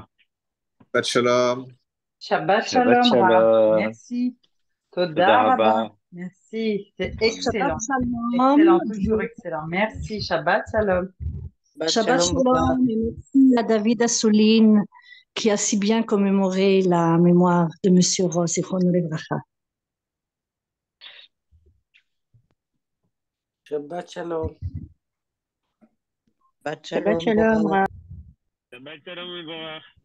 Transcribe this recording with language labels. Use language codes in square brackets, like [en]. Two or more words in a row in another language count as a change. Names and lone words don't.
[he] שבת שלום. Shabbat Shabbat שלום, רב. Shalom. [fr] Merci. [he] Toda תודה רבה. Rabba. [fr] Merci. C'est [he] Shabbat [fr] excellent. [he] Shalom. [fr] Excellent, toujours excellent. Merci. [he] שבת שלום. שבת שלום [fr] et merci à David Assouline qui a si bien commémoré la mémoire de Monsieur Ross et [he] זכרונו לברכה. שבת שלום. שבת שלום, רב. שבת שלום, מבורך.